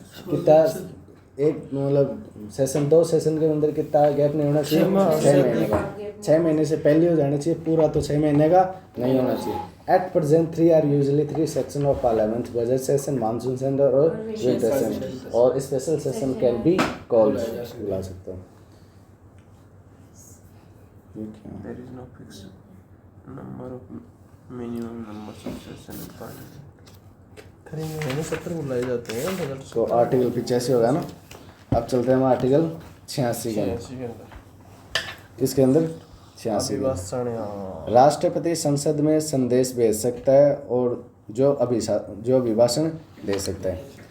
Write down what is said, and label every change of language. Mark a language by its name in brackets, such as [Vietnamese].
[Hindi] कितना एक मतलब सेशन 2 सेशन के अंदर कितना गैप नहीं होना चाहिए? 6 महीने का। 6 महीने से पहले हो जाना चाहिए, पूरा तो 6 महीने का नहीं होना चाहिए। [English] at present 3 are usually 3 section of parliament, budget session, monsoon session और winter session, और special session can be called, [Hindi] बुला सकते हो। [English] There is no fixed number of minimum numbers of session in parliament. [Hindi] 3 महीने 70 बुलाए जाते हैं बजट तो आर्टिकल 85 होगा ना। अब चलते हैं हम आर्टिकल 86 के अंदर। 86 के अंदर किसके अंदर? 86 के। अभिभाषण। हाँ, राष्ट्रपति संसद में संदेश भेज सकता है और जो अभिभाषण दे सकता है।